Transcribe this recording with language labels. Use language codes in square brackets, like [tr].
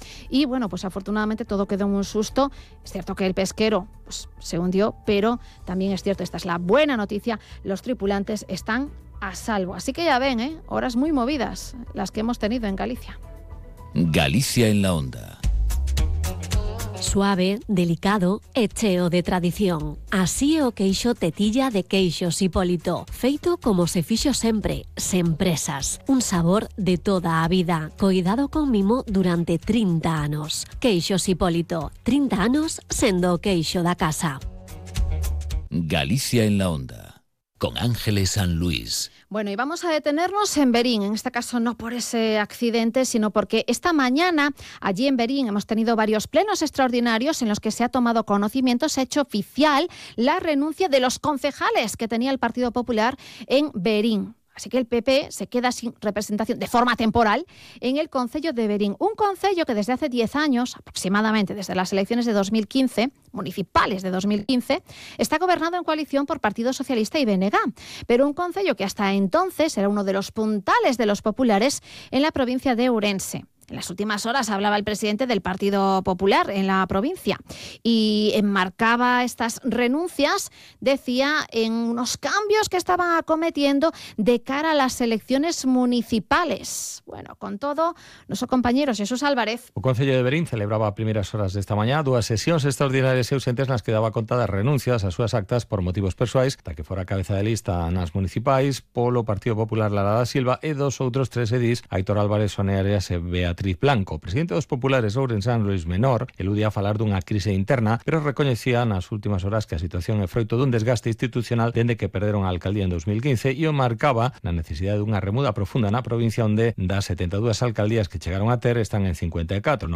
[es] Y bueno, pues afortunadamente todo quedó en un susto. Es cierto que el pesquero pues, se hundió, pero también es cierto, esta es la buena noticia, los tripulantes están a salvo. Así que ya ven, horas muy movidas las que hemos tenido en Galicia. Galicia en la onda. [gl] Suave, delicado, echeo de tradición. Así é o queixo Tetilla de Queixos Hipólito. Feito como se fixo sempre, sempresas. Un sabor de toda a vida, coidado con mimo durante 30 anos. Queixos Hipólito, 30 anos sendo o queixo da casa. [es] Galicia en la onda, con Ángeles San Luis. Bueno, y vamos a detenernos en Verín, en este caso no por ese accidente, sino porque esta mañana allí en Verín hemos tenido varios plenos extraordinarios en los que se ha tomado conocimiento, se ha hecho oficial la renuncia de los concejales que tenía el Partido Popular en Verín. Así que el PP se queda sin representación de forma temporal en el concello de Verín. Un concello que desde hace 10 años, aproximadamente desde las elecciones de 2015, municipales de 2015, está gobernado en coalición por Partido Socialista y BNG. Pero un concello que hasta entonces era uno de los puntales de los populares en la provincia de Ourense. En las últimas horas hablaba el presidente del Partido Popular en la provincia y enmarcaba estas renuncias, decía, en unos cambios que estaban acometiendo de cara a las elecciones municipales. Bueno, con todo, nuestro compañero Jesús Álvarez. [gl] O Concello de Verín celebraba a primeras horas de esta mañá dúas sesións extraordinarias e ausentes nas que daba contadas renuncias a súas actas por motivos persoais, da que fora cabeza de lista nas municipais, polo Partido Popular Lara da Silva e dos outros tres edís, Aitor Álvarez, Sonia Arias e Beatriz Blanco. O presidente dos populares Ourensán Luis Menor eludía falar dunha crise interna, pero recoñecía nas últimas horas que a situación é froito dun desgaste institucional dende que perderon a alcaldía en 2015 e o marcaba na necesidade dunha remuda profunda na provincia onde das 72 alcaldías que chegaron a ter están en 54.